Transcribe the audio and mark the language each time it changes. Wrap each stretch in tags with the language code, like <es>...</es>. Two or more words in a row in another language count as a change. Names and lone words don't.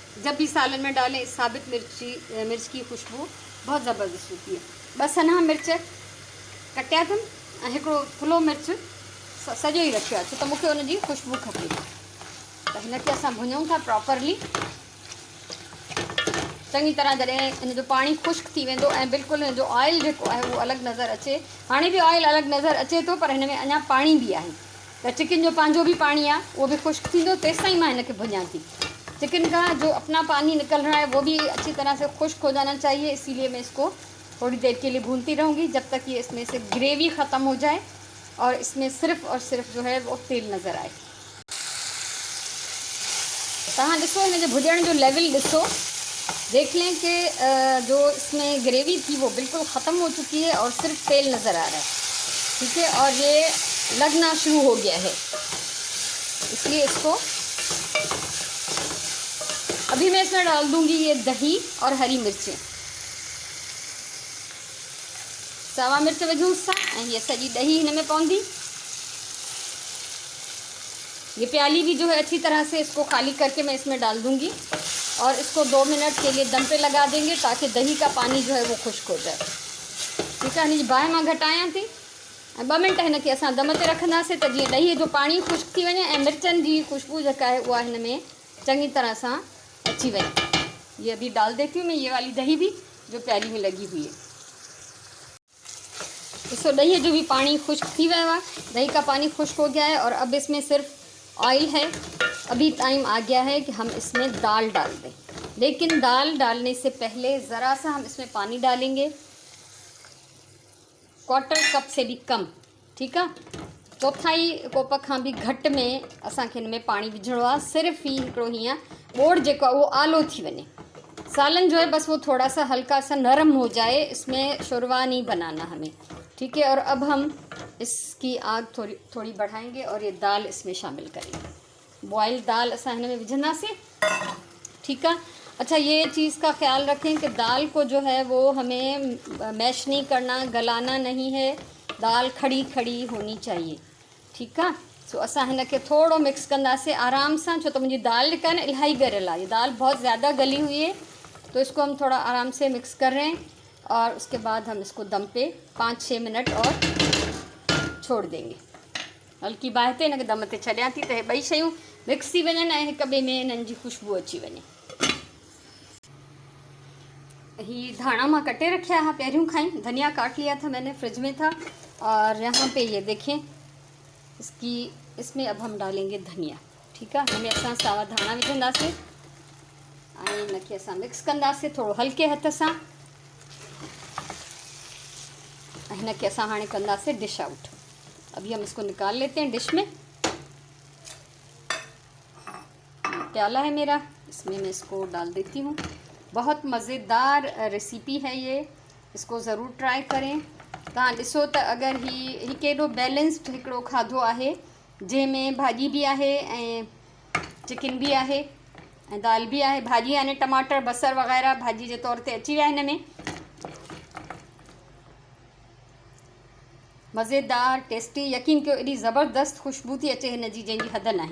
<hi>जब भी सालन में डालें, इस साबित मिर्च की खुशबू बहुत ज़बरदस्त होती है।</hi> <sd>ॿ सन्हा मिर्च कटिया अथमि ऐं हिकिड़ो थुल्हो मिर्च सॼो ई रखियो आहे छो त मूंखे हुनजी ख़ुशबू खपे। त हिनखे असां भुञूं था प्रॉपरली चङी तरह। जॾहिं हिन जो पाणी ख़ुश्क थी वेंदो ऐं बिल्कुलु हिन जो ऑयल जेको आहे उहो अलॻि नज़र अचे, हाणे बि ऑयल अलॻि नज़र अचे थो पर हिन में अञा पाणी बि आहे, त चिकन जो पंहिंजो बि पाणी आहे उहो बि ख़ुश्क थींदो, तेसिताईं मां हिनखे भुञां थी।</sd> <hi>चिकन का जो अपना पानी निकल रहा है वो भी अच्छी तरह से खुश्क हो जाना चाहिए, इसीलिए मैं इसको थोड़ी देर के लिए भूनती रहूँगी जब तक ये इसमें से ग्रेवी ख़त्म हो जाए और इसमें सिर्फ़ और सिर्फ जो है वो तेल नज़र आए।</hi> <sd>तहाँ ॾिसो हिन जो भुॼण जो लेवल ॾिसो,</sd> <hi>देख लें कि जो इसमें ग्रेवी थी वो बिल्कुल ख़त्म हो चुकी है और सिर्फ तेल नज़र आ रहा है, ठीक है, और ये लगना शुरू हो गया है। इसलिए इसको अभी मैं इसमें डाल दूंगी ये दही और हरी मिर्चें,</hi> <sd>सावा मिर्च विझूं सा ऐं ये सॼी दही हिन में पवंदी।</sd> <hi>ये प्याली भी जो है अच्छी तरह से इसको खाली करके मैं इसमें डाल दूंगी और इसको 2 मिनट के लिए दम पे लगा देंगे ताकि दही का पानी जो है वो खुश्क हो जाए। ठीक है,</hi> <sd>हिन बाहि मां घटायां थी ऐं 2 मिनट हिनखे असां दम ते रखंदासीं त जीअं ॾहीअ जो पाणी खुश्क थी वञे ऐं मिर्चनि जी ख़ुशबू जेका आहे उहा हिन में चङी तरह सां अच्छी वही।</sd> <hi>ये अभी डाल देती हूँ मैं ये वाली दही भी जो प्याली में लगी हुई है। इसको दही जो भी पानी खुश्क थी गया है, दही का पानी खुश्क हो गया है और अब इसमें सिर्फ ऑयल है। अभी टाइम आ गया है कि हम इसमें दाल डाल दें, लेकिन दाल डालने से पहले ज़रा सा हम इसमें पानी डालेंगे, 1/4 कप से भी कम, ठीक है,</hi> <sd>1/4 कोप खां भी घट में असांखे हिन में पानी विझणो आहे। सिर्फ़ ही हिकिड़ो हीअं बोड़ जेको आहे वो आलो थी वञे,</sd> <hi>सालन जो है बस वो थोड़ा सा हल्का सा नरम हो जाए, इसमें शुरवा नहीं बनाना हमें, ठीक है। और अब हम इसकी आग थोड़ी बढ़ाएंगे और ये दाल इसमें शामिल करेंगे।</hi> <sd>बॉयल दाल असां हिन में विझंदासीं,</sd> <hi>ठीक है। अच्छा, ये चीज़ का ख्याल रखें कि दाल को जो है वो हमें मैश नहीं करना, गलाना नहीं है, दाल खड़ी खड़ी होनी चाहिए, ठीक है।</hi> <sd>सो असां हिनखे थोड़ो मिक्स कंदासीं आराम सां, छो तो मुंहिंजी दाल जेका है ना इलाही गरियल आहे,</sd> <hi>ये दाल बहुत ज़्यादा गली हुई है, तो इसको हम थोड़ा आराम से मिक्स कर रहे हैं और उसके बाद हम इसको दम पे 5-6 मिनट और छोड़ देंगे।</hi> <sd>हल्की बाहि ते हिनखे दम ते छॾियां थी त हे ॿई शयूं मिक्स थी वञनि ऐं हिक ॿिए में हिननि जी ख़ुशबू अची वञे। ही धाणा मां कटे रखा है पहिरियों खां ही,</sd> <hi>धनिया काट लिया था मैंने, फ्रिज में था, और यहाँ पे ये देखें इसमें अब हम डालेंगे धनिया, ठीक है।</hi> <sd>हिनमें असां सावा धाणा विझंदासीं ऐं हिनखे असां मिक्स कंदासीं थोड़ो हल्के हथ सां ऐं हिनखे असां हाणे कंदासीं</sd> <en>dish out.</en> <hi>अभी हम इसको निकाल लेते हैं डिश में। प्याला है मेरा, इसमें मैं इसको डाल देती हूँ। बहुत मज़ेदार रेसिपी है ये, इसको ज़रूर ट्राई करें।</hi> <sd>तव्हां ॾिसो त अगरि ही केॾो बैलेंस्ड हिकिड़ो खाधो आहे जंहिंमें भाॼी बि आहे ऐं चिकन भी आहे ऐं दाल भी आहे, भाॼी यानी टमाटर बसर वग़ैरह भाॼी जे तौर ते अची विया हिन में। मज़ेदार टेस्टी, यकीन कयो एॾी ज़बरदस्त ख़ुशबू थी अचे हिन जी जंहिंजी हद नाहे।</sd>